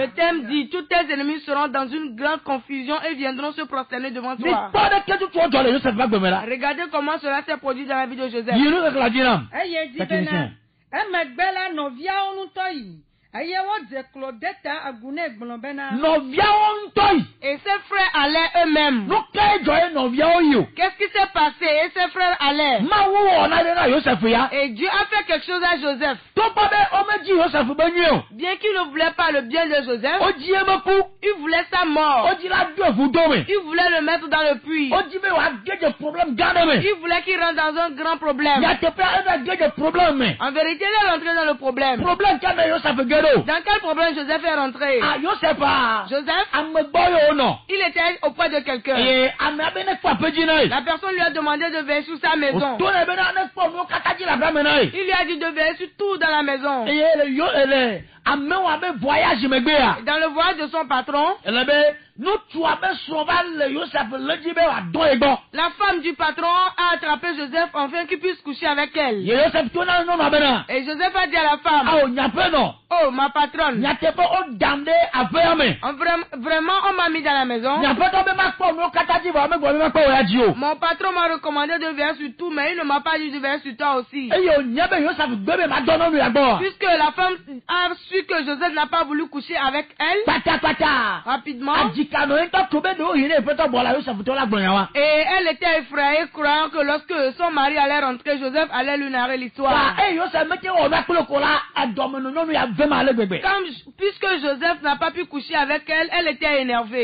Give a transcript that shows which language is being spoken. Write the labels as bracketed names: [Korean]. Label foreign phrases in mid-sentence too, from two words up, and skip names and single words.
[French] Le thème dit, tous tes ennemis seront dans une grande confusion et viendront se prosterner devant Ni toi. [Ewe] kpɔ ɖe ke tutu ɔdzɔ le Yosef va gbeme la. [French] Regardez comment cela s'est produit dans la vie de Joseph. [Ewe] Yi nu keke la dzi nam. Eye di bena emegbe la nɔviawo ŋutɔ yi eye wodze klo ɖe ta agu nɛ gblɔ bena. Nɔviawo ŋutɔ yi. [French] Et ses frères allaient eux-mêmes. [Ewe] Nu ke dzɔ ye nɔviawo yi o. [French] Qu'est-ce qui s'est passé? Et ses frères allaient. [Ewe] Mawu wɔ na ɖe na Yosef ya. [French] Et Dieu a fait quelque chose à Joseph. [Ewe] Tɔgba be ɔmedzi Yosef be nyuie o. [French] Bien qu'il ne voulait pas le bien de Joseph, [Ewe] Wodzi ye be ku. [French] il voulait sa mort. [Ewe] Wodzi la do evudo me. [French] Il voulait le mettre dans le puits. [Ewe] Wodzi be wòage dze problème gã ɖe me. [French] Il voulait qu'il rentre dans un grand problème. [Ewe] Nyateƒea eva ge dze problème me. [French] En vérité, il est rentré dans le problème. [Ewe] Problème ka me Yosef ge ɖo. [French] Dans quel problème Joseph est rentré? [Ewe] Ah Yosef a. [French] Joseph, [Ewe] Ame gbɔ ye wonɔ. [French] il était auprès de quelqu'un. [Ewe] Eye amea be ne kpɔ aƒedzi na ye. [French] La personne lui a demandé de veiller sur sa maison. [Ewe] Wòto ne be ne kpɔ nuwo katã dzi le aƒea na ye. [French] Il lui a dit de veiller sur tout dans la maison. [Ewe] Eye ele amewo abe voyage megbea. [French] Dans le voyage de son patron, [Ewe] Ele be nutsu abe srɔ̃ va le Yosef le dzi be wòadɔ ye gbɔ. [French] la femme du patron a attrapé Joseph afin qu'il puisse coucher avec elle. [Ewe] Ye Yosef to na nyɔnua bena. [French] Et Joseph a dit à la femme, [Ewe] Awo nyaƒe nɔ. [French] oh ma patronne, [Ewe] Nyateƒe o dam ɖe aƒea me. [French] vraiment on m'a mis dans la maison. [Ewe] Nyaƒetɔ be makpɔ nuwo katã dzi vɔ megblɔ be makpɔ wò ya dzi o. [French] Mon patron m'a recommandé de veiller sur tout, mais il ne m'a pas dit de veiller sur toi aussi. [Ewe] Eye wònya be Yosef gbe be madɔ nyɔnu ya gbɔ. [French] Puisque la femme a su vu que Joseph n'a pas voulu coucher avec elle, rapidement, et elle était effrayée, croyant que lorsque son mari allait rentrer, Joseph allait lui narrer l'histoire. Puisque Joseph n'a pas pu coucher avec elle, elle était énervée.